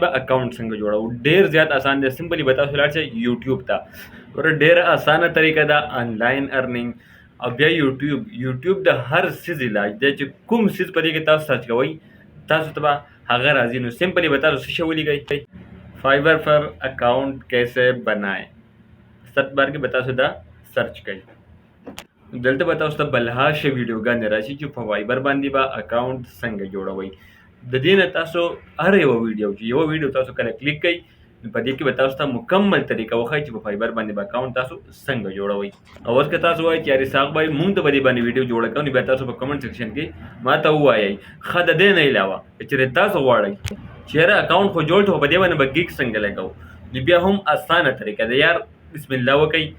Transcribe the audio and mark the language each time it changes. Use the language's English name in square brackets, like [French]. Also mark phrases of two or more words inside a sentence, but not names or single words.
[Pashto] به اکاونټ څنګه جوړو ډېر زیات اسان دی سمپلی به تاسو لاړ شئ یوټیوب ته ګوره ډېره اسانه طریقه ده [English] online earning [Pashto] او بیا یوټیوب د هر څیز علاج دی چې کوم څیز په دې کې تاسو سرچ کوئ تاسو ته به هغه راځي نو سمپلی به تاسو څه شی ولیکئ [Urdu] فائیور پر اکاؤنٹ کیسے بنائیں [English] search bar [Pashto] کې به تاسو دا سرچ کړئ دلته به تاسو ته بلها شی ویډیوګانې راشي چې په فایبر باندې به اکاونټ څنګه جوړوئ د دې نه تاسو هر یو ویډیو تاسو کله کلیک کړئ نو په دې کې به تاسو ته مکمل طریقه وښایي چې په فایبر باندې به اکاونټ تاسو څنګه جوړوئ او اوس که تاسو وایئ چې یار اسحاق بھائی مونږ ته به دې باندې ویډیو جوړه کوو نو بیا تاسو په [English] comment section [Pashto] کې ما ته ووایئ ښه د دې نه علاوه که چېرې تاسو غواړئ چې یاره اکاونټ خو جوړ شو په دې باندې به ګیګ څنګه لګوو نو بیا هم اسانه طریقه ده یار [Arabic] بسم الله [Pashto] وکئ